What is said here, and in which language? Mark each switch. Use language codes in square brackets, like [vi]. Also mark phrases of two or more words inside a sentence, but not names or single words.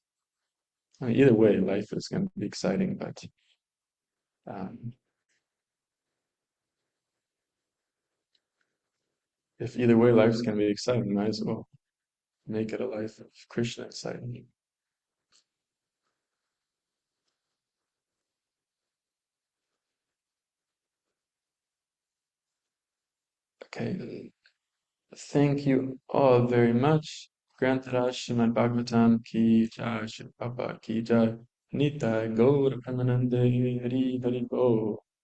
[en] I mean, either way, life is going to be exciting, but um, if either way life's going to be exciting, might as well make it a life of Krishna exciting. Okay, thank you all very much. [hi] ग्रंथराज श्रीमद् भागवतम् की जय, श्री प्रभुपाद की जय. [bn] নিতাই গৌর প্রেমানন্দে হরি হরি বো.